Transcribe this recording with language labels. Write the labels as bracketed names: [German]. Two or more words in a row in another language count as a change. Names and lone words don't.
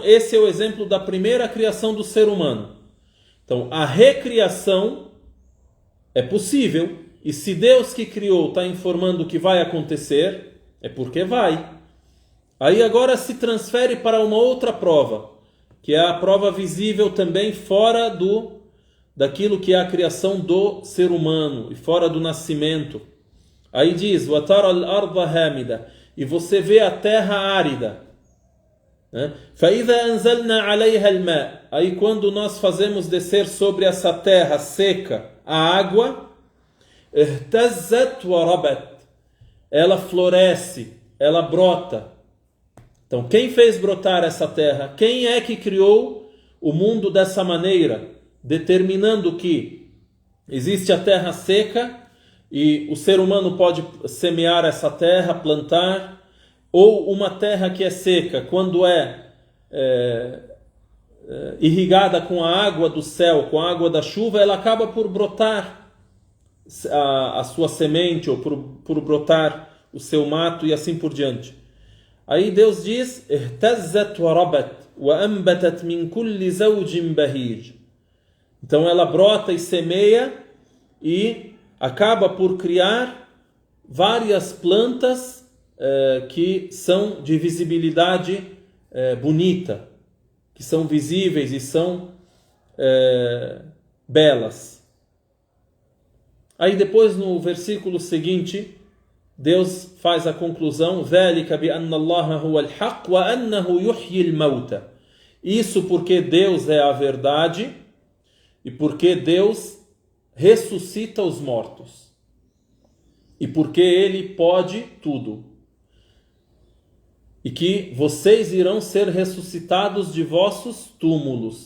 [Portuguese] Esse é o exemplo da primeira criação do ser humano. Então, a recriação é possível, e se Deus que criou está informando que vai acontecer, é porque vai. Aí agora se transfere para uma outra prova, que é a prova visível também fora daquilo que é a criação do ser humano, e fora do nascimento. Aí diz, [Arabic] وَتَرَى الْأَرْضَ هَامِدَةً, [Portuguese] e você vê a terra árida. [Arabic] فَإِذَا أَنزَلْنَا عَلَيْهَا الْمَاءَ, [Portuguese] aí quando nós fazemos descer sobre essa terra seca a água, [Arabic] اهْتَزَّتْ وَرَبَتْ, [Portuguese] ela floresce, ela brota. Então, quem fez brotar essa terra? Quem é que criou o mundo dessa maneira, determinando que existe a terra seca e o ser humano pode semear essa terra, plantar, ou uma terra que é seca, quando irrigada com a água do céu, com a água da chuva, ela acaba por brotar a sua semente, ou por brotar o seu mato e assim por diante. Aí Deus diz, [Arabic] اهتزت وربت وأنبتت من كل زوج بهيج. [Portuguese] Então ela brota e semeia e acaba por criar várias plantas que são de visibilidade bonita, que são visíveis e são belas. Aí depois no versículo seguinte, Deus faz a conclusão, [Arabic] ذَلِكَ بِأَنَّ اللَّهَ هُوَ الْحَقُّ وَأَنَّهُ يُحْيِي الْمَوْتَ. [Portuguese] Isso porque Deus é a verdade e porque Deus ressuscita os mortos. E porque Ele pode tudo. E que vocês irão ser ressuscitados de vossos túmulos.